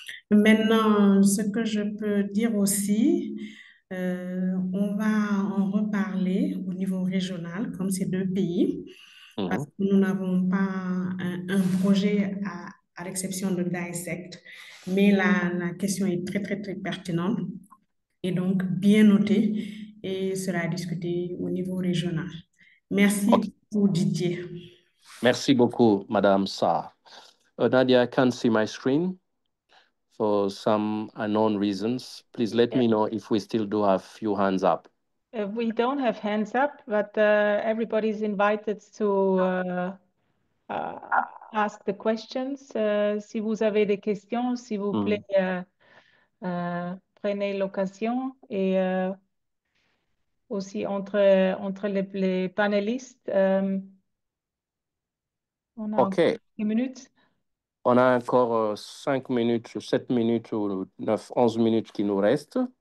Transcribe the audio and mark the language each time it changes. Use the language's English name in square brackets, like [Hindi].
[French] Maintenant, ce que je peux dire aussi, on va en reparler au niveau régional, comme ces deux pays, parce que nous n'avons pas un projet à l'exception de Dissect, mais la question est très, très, très pertinente et donc bien notée et sera discutée au niveau régional. Merci beaucoup, Didier. Merci beaucoup, Madame Sarr. [English] Nadia, I can't see my screen for some unknown reasons. Please let me know if we still do have few hands up. We don't have hands up, but everybody's invited to ask the questions. [French] Si vous avez des questions, s'il vous plaît, prenez l'occasion. Et aussi entre les panélistes, on a encore 10 minutes. On a encore 5 minutes, 7 minutes ou 9, 11 minutes qui nous restent.